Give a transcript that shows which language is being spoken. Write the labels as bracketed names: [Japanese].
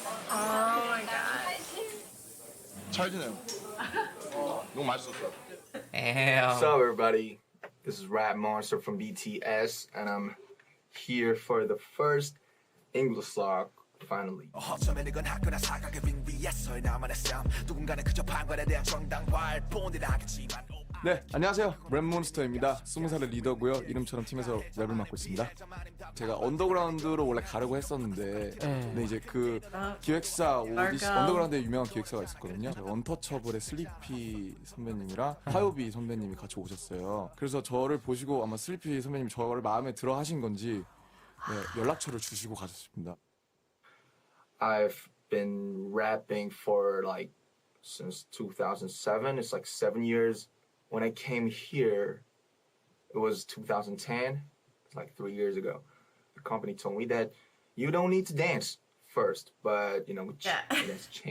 [English] Oh my god. [Korean] 잘 지내요. 너무 맛있었어요. [English] Damn. What's up, everybody? This is Rap Monster from BTS, and I'm here for the first English song, finally. [Korean] 어쩌면 이건 학교나 사각의 빙 위에서의 나만의 삶 누군가는 그저 방관에 대한 정당 발본이라 하겠지만 네, 안녕하세요. 랩몬스터입니다. 20살의 리더고요. 이름처럼 팀에서 랩을 맡고 있습니다. 제가 언더그라운드로 원래 가려고 했었는데 근데 이제 그 기획사 언더그라운드에 유명한 기획사가 있었거든요. 언터처블의 슬리피 선배님이랑 화요비 선배님이 같이 오셨어요. 그래서 저를 보시고 아마 슬리피 선배님이 저를 마음에 들어 하신 건지 연락처를 주시고 가셨습니다. [English] I've been rapping for like since 2007. It's like 7 years. When I came here, it was 2010. It's like 3 years ago. The company told me that you don't need to dance first, but you know, that's changed.